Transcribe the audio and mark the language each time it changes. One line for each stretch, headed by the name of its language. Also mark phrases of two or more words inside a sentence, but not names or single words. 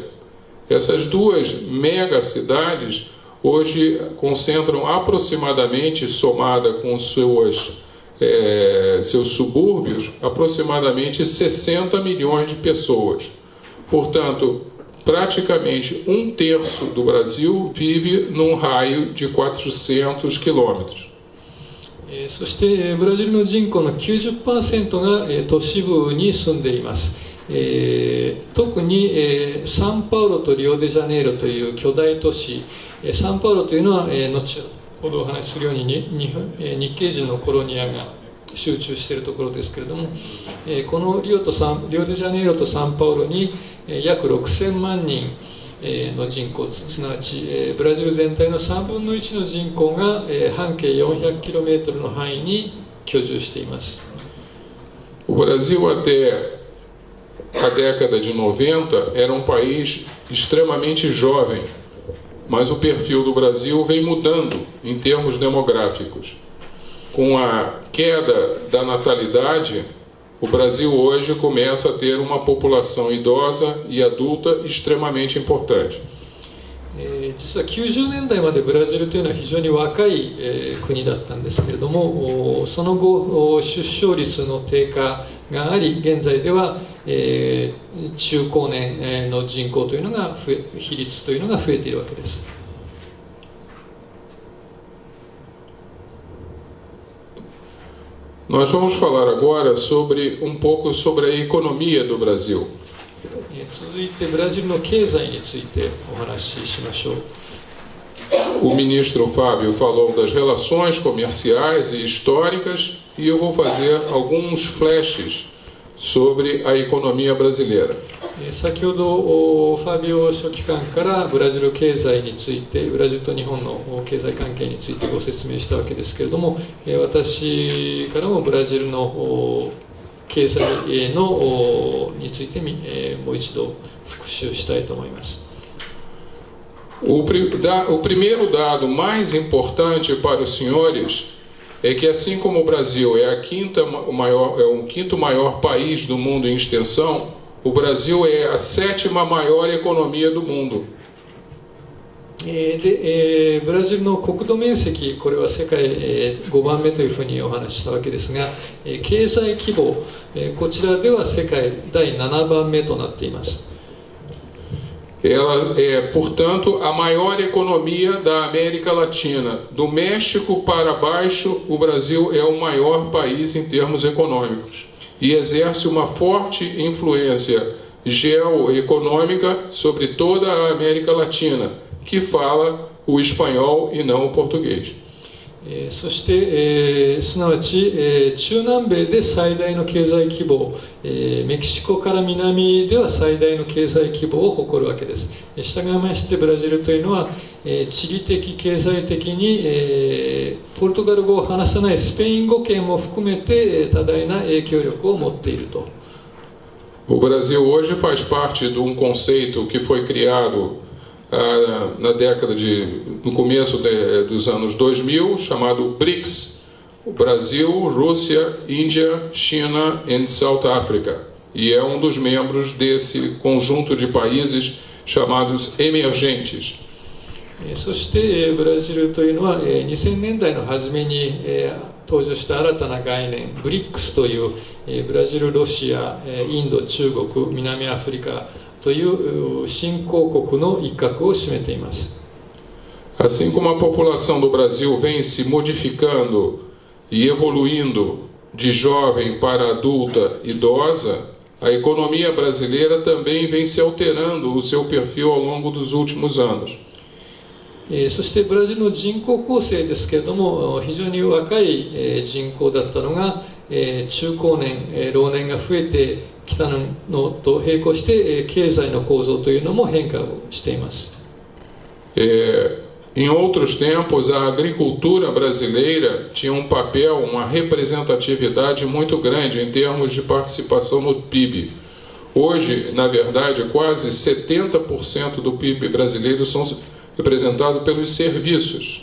Portuguese: Essas duas mega cidades hoje concentram aproximadamente, somada com seus subúrbios, aproximadamente 60 milhões de pessoas. Portanto, praticamente 1/3 do Brasil vive num raio de 400 quilômetros.
Japanese: そしてブラジルの人口の 90% が都市部に住んでいます。特に、サンパウロとリオデジャネイロという巨大都市、サンパウロというのは、後ほどお話しするように日系人のコロニアが集中しているところですけれども、このリオデジャネイロとサンパウロに約6000万人の人口、すなわちブラジル全体の3分の1の人口が半径 400km の範囲に居住しています。
Portuguese: O Brasil até a década de 90 era um país extremamente jovem, mas o perfil do Brasil vem mudando em termos demográficos. Com a queda da natalidade, o Brasil hoje começa a ter uma população idosa e adulta extremamente importante.
Japanese: 実は90年代までブラジルというのは非常に若い国だったんですけれども、その後出生率の低下があり、現在では中高年の人口というのが比率というのが増えているわけです。
Portuguese: Nós vamos falar agora um pouco sobre a economia do Brasil.
Japanese: 続いてブラジルの経済についてお話ししましょう。
Portuguese: O ministro Fábio falou das relações comerciais e históricas e eu vou fazer alguns flashes sobre a economia brasileira.
Japanese: 先ほどファビオ書記官からブラジル経済について、ブラジルと日本の経済関係についてご説明したわけですけれども、私からもブラジルの経済のについてもう一度復習したいと思います。
Portuguese: O primeiro dado mais importante para os senhores é que, assim como o Brasil é o quinto maior país do mundo em extensão, o Brasil é a 7ª maior economia do mundo.
Japanese: でブラジルの国土面積、これは世界5番目というふうにお話ししたわけですが、経済規模、こちらでは世界第7番目となっています。
Portuguese: Ela é, portanto, a maior economia da América Latina. Do México para baixo, o Brasil é o maior país em termos econômicos e exerce uma forte influência geoeconômica sobre toda a América Latina, que fala o espanhol e não o português.
Japanese: そして、すなわち、中南米で最大の経済規模、メキシコから南では最大の経済規模を誇るわけです。したがいましてブラジルというのは、地理的経済的に、ポルトガル語を話さないスペイン語圏も含めて多大な影響力を持っていると。
Portuguese: O Brasil hoje faz parte de um conceito que foi criado na década no começo dos anos 2000, chamado BRICS, o Brasil, Rússia, Índia, China e
English: South Africa,
Portuguese: e é um dos membros desse conjunto de países chamados emergentes.
Japanese: そしてブラジルというのは2000年代の初めに登場した新たな概念 BRICS というブラジル、ロシア、インド、中国、南アフリカという新興国の一角を占めています。
Portuguese: Assim como a população do Brasil vem se modificando e evoluindo de jovem para adulta, idosa, a economia brasileira também vem se alterando o seu perfil ao longo dos últimos anos.
Japanese: そしてブラジルの人口構成ですけれども、非常に若い人口だったのが中高年、老年が増えてきたのと並行して経済の構造というのも変化をしています。
Portuguese: Em outros tempos, a agricultura brasileira tinha um papel, uma representatividade muito grande em termos de participação no PIB. Hoje, na verdade, quase 70% do PIB brasileiro são representados pelos serviços.